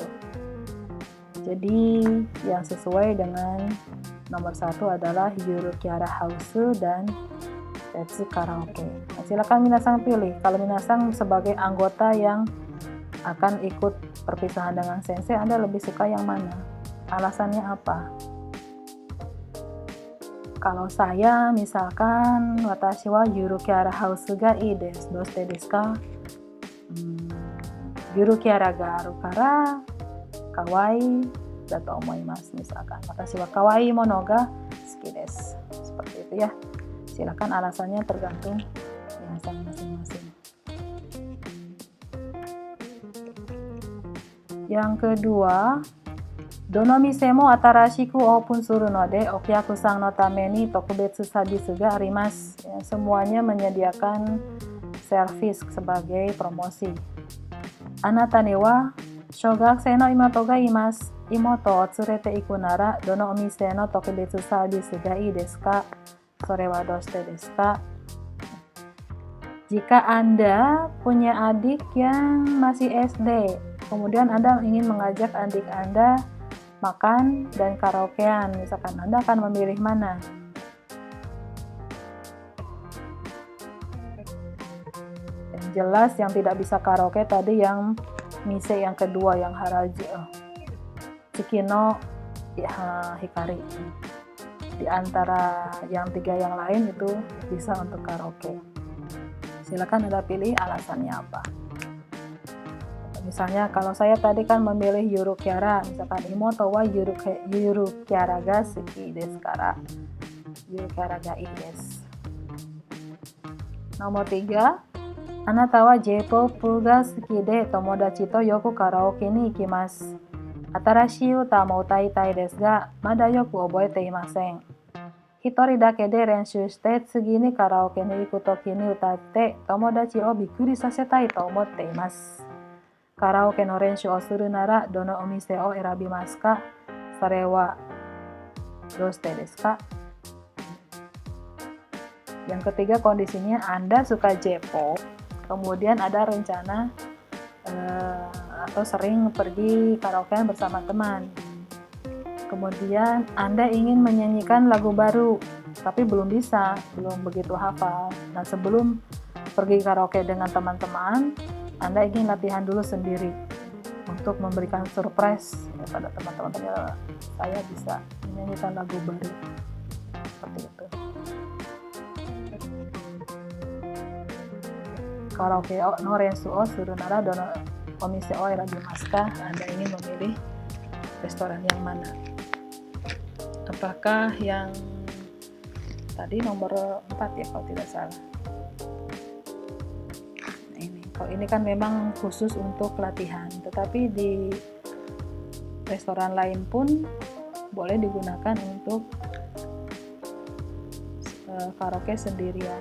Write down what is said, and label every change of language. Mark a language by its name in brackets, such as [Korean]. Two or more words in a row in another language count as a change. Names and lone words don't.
[Indonesian] Jadi yang sesuai dengan nomor 1 adalah Yurukiara House dan Tetsu Karaoke. Nah, silakan minasang pilih. Kalau minasang sebagai anggota yang akan ikut perpisahan dengan sensei, Anda lebih suka yang mana? Alasannya apa? Kalau saya misalkan [Japanese] 私はYurukiara Houseがいいです。どうしてですか? Yurukiaraがあるからかわいいだと思います. Misalkan 私はかわいいものが好きです. [Indonesian] Seperti itu ya. Silakan alasannya tergantung minasang masing-masing. Yang kedua, [Japanese] どの店も新しくオープンするのでお客さんのために特別サービスがあります. [Indonesian] Ya, semuanya menyediakan servis sebagai promosi. [Japanese] あなたには小学生の妹がいます. 妹を連れて行くならどのお店の特別サービスがいいですか? それはどうしてですか? [Indonesian] Jika Anda punya adik yang masih SD, kemudian Anda ingin mengajak adik Anda makan dan karaokean, misalkan Anda akan memilih mana? Yang jelas yang tidak bisa karaoke tadi yang mise yang kedua, yang haraji, Tsukino Hikari. Di antara yang 3 yang lain itu bisa untuk karaoke. Silakan Anda pilih alasannya apa. Misalnya kalau saya tadi kan memilih Yurukiara, misalkan [Japanese] imoto wa Yurukiara ga suki desu kara Yurukiara ga ii desu. Nomor 3, あなたはJ-popが好きで友達とよくカラオケに行きます. 新しい歌も歌いたいですがまだよく覚えていません. 一人だけで練習して次にカラオケに行く時に歌って友達をびっくりさせたいと思っています. カラオケの練習をするならどのお店を選びますか? それはどうしてですか? [Indonesian] Yang ketiga, kondisinya Anda suka J-pop, kemudian ada rencana atau sering pergi karaokean bersama teman. Kemudian Anda ingin menyanyikan lagu baru, tapi belum begitu hafal. Nah, sebelum pergi karaoke dengan teman-teman, Anda ingin latihan dulu sendiri untuk memberikan surprise pada teman-teman. Ternyata saya bisa menyanyikan lagu baru. Seperti itu. [Japanese] カラオケの練習をするならどのお店を選びますか? [Indonesian] Anda ingin memilih restoran yang mana? Apakah yang tadi nomor 4 ya kalau tidak salah? Kalau ini kan memang khusus untuk latihan, tetapi di restoran lain pun boleh digunakan untuk karaoke sendirian.